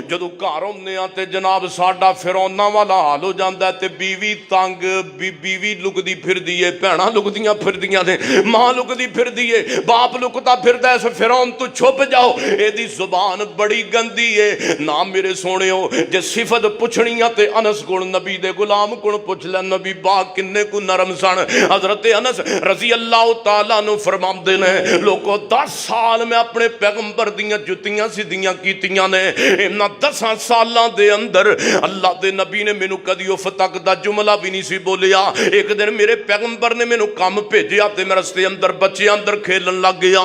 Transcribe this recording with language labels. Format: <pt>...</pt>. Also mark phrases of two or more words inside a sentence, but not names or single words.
<pa>جدوں گھر آؤندے آ تے جناب ساڈا فرعوناں والا حال ہو جاندا تے بیوی تنگ، بیوی لُکدی پھردی ہے، بھیناں لُکدیاں پھردیاں نے، ماں لُکدی پھردی ہے، باپ لُکدا پھردا ہے. اس فرعون توں چھپ جاؤ، ایدی زبان بڑی گندی ہے. نہ میرے سونیو، جے صفت پُچھنی آ تے انس کول، نبی دے غلام کول پُچھ لے، نبی باغ کِنّے کو نرم سن. حضرت انس</pa> <ar>رضي الله تعالى</ar> <pa>نوں فرماندے نے، لوک 10 سال میں اپنے پیغمبر دیاں جُتّیاں سِدھیاں کیتیاں نے. انہاں 10 سالاں دے اندر اللہ دے نبی نے مینوں کدی اُف تک دا جملہ بھی نہیں سی بولیا. ایک دن میرے پیغمبر نے مینوں کام بھیجیا تے میں رستے اندر بچے اندر کھیلن لگ گیا.</pa>